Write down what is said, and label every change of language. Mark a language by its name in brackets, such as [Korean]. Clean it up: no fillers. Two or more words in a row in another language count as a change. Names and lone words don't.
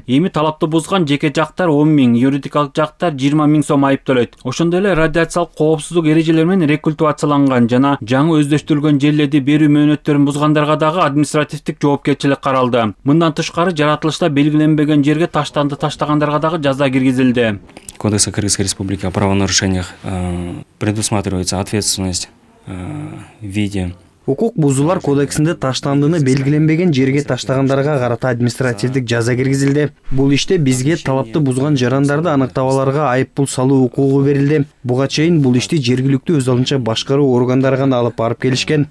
[Kyrgyz] Эми талапты бузган жеке жактар 10 000, юридикалык жактар 20 000 сом айып төлөйт. Ошондой эле радиациялык коопсуздук эрежелери менен рекультивацияланган жана жаңы өздөштүрүлгөн жерлерди берүү мөөнөттөрүн бузгандарга дагы административдик жоопкерчилик каралды. Мындан тышкары жаратылышта белгиленбеген жерге таштанды таштагандарга дагы жаза киргизилди. [Russian] Кодекса Кыргызской Республики о правонарушениях предусматривается ответственность в виде. [Kyrgyz] Укук бузуулар кодексинде таштандыны белгиленбеген жерге таштагандарга карата административдик жаза киргизилди. Бул иште бизге талапты бузган жарандарды аныктап аларга айып пул салуу укугу берилди. Буга чейин бул ишти жергиликтүү өз алынча башкаруу органдары гана алып барып келишкен.